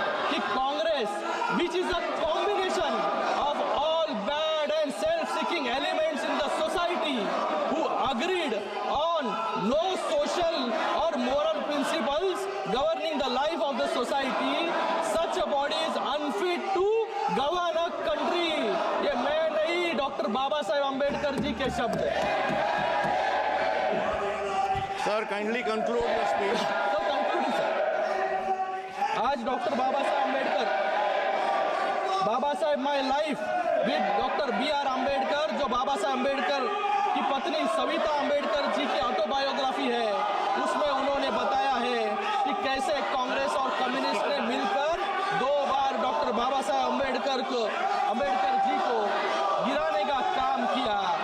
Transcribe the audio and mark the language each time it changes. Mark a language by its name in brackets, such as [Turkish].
[Hindi] कि Congress [English] which is a combination of all bad and self-seeking elements in the society who agreed on no social or moral principles governing the life of the society, such a body is unfit to govern a country। [Hindi] ये मैं नहीं, doctor Baba Saheb Ambedkar ji के शब्द हैं। [English] Sir, kindly conclude your speech. [Hindi] तो concluding sir, आज doctor Baba Saheb Ambedkar, Baba Saheb my life with doctor BR Ambedkar, जो बाबा साहेब अम्बेडकर की पत्नी सविता अम्बेडकर जी की ऑटोबायोग्राफी है, उसमें उन्होंने बताया है कि कैसे कांग्रेस और कम्युनिस्ट ने मिलकर 2 बार डॉक्टर बाबा साहेब अम्बेडकर जी को गिराने का काम किया।